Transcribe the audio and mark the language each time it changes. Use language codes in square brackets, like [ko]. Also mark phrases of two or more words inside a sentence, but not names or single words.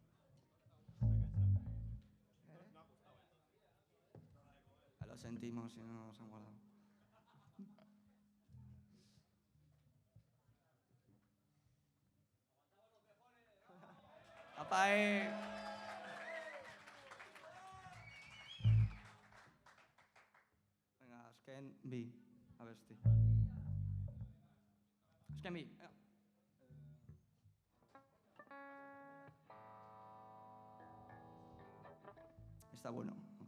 [es] Lo sentimos si no nos han guardado. ¡Apae! [eu] Venga, azken bi, abesti. Azken bi, [es] venga. Está bueno.